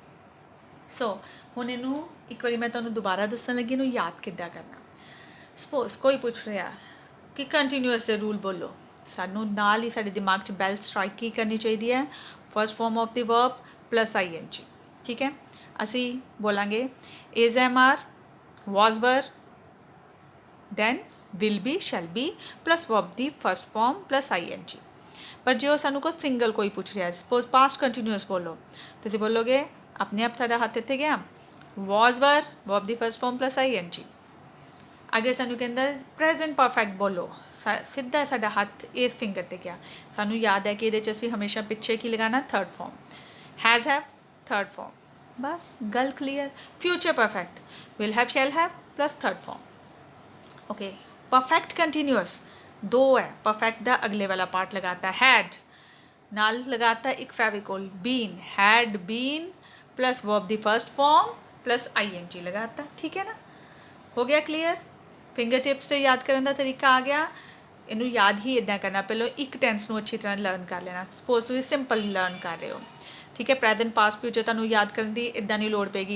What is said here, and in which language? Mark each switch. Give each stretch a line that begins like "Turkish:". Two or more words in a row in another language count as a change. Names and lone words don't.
Punjabi: ਸੋ ਹੁਣ ਇਹਨੂੰ ਇੱਕ ਵਾਰੀ ਮੈਂ ਤੁਹਾਨੂੰ ਦੁਬਾਰਾ ਦੱਸਣ ਲੱਗੀ, ਇਹਨੂੰ ਯਾਦ ਕਿੱਦਾਂ ਕਰਨਾ. ਸਪੋਜ਼ ਕੋਈ ਪੁੱਛ ਰਿਹਾ ਕਿ ਕੰਟੀਨਿਊਸ ਦੇ ਰੂਲ ਬੋਲੋ, ਸਾਨੂੰ ਨਾਲ ਹੀ ਸਾਡੇ ਦਿਮਾਗ 'ਚ
English: bell strike
Punjabi: ਕੀ ਕਰਨੀ ਚਾਹੀਦੀ ਹੈ,
English: first form of the verb plus ING.
Punjabi: ਠੀਕ ਹੈ, ਅਸੀਂ ਬੋਲਾਂਗੇ
English: is, am, are, was, were, then will be, shall be plus verb ਦੀ first form plus ING.
Punjabi: ਪਰ ਜੇ ਉਹ ਸਾਨੂੰ ਕੋਈ ਸਿੰਗਲ ਕੋਈ ਪੁੱਛ ਰਿਹਾ, ਸਪੋਜ਼
English: past continuous
Punjabi: ਬੋਲੋ, ਤੁਸੀਂ ਬੋਲੋਗੇ ਆਪਣੇ ਆਪ ਸਾਡਾ ਹੱਥ ਇੱਥੇ ਗਿਆ,
English: was, were, verb ਦੀ first form plus ING.
Punjabi: ਅਗਰ ਸਾਨੂੰ ਕਹਿੰਦਾ
English: present perfect
Punjabi: ਬੋਲੋ, ਸਿੱਧਾ ਸਾਡਾ ਹੱਥ ਇਸ ਫਿੰਗਰ 'ਤੇ ਗਿਆ. ਸਾਨੂੰ ਯਾਦ ਹੈ ਕਿ ਇਹਦੇ 'ਚ ਅਸੀਂ ਹਮੇਸ਼ਾ ਪਿੱਛੇ ਕੀ ਲਗਾਉਣਾ,
English: third form. has have, third form,
Punjabi: ਬਸ ਗੱਲ ਕਲੀਅਰ.
English: future perfect, will have, shall have plus third form.
Punjabi: ਓਕੇ,
English: perfect continuous
Punjabi: ਦੋ ਹੈ, ਪਰਫੈਕਟ ਦਾ ਅਗਲੇ ਵਾਲਾ ਪਾਰਟ ਲਗਾਤਾ ਹੈਡ, ਨਾਲ ਲਗਾਤਾ ਇੱਕ ਫੈਵੀਕੋਲ, ਬੀਨ,
English: had been plus verb दी first form plus ING लगाता.
Hindi: ठीक है ना, हो गया क्लियर.
English: finger tips
Hindi: से याद करने का तरीका आ गया.
Punjabi: ਇਹਨੂੰ ਯਾਦ ਹੀ ਇਦਾਂ ਕਰਨਾ,
Hindi: पहले एक टेंस को अच्छी तरह लर्न कर लेना. सपोज तुम सिंपल लर्न कर रहे हो, ठीक है,
English: present past future
Hindi: तुम्हें याद करने की
Punjabi: ਇਦਾਂ ਨਹੀਂ ਲੋੜ ਪਏਗੀ.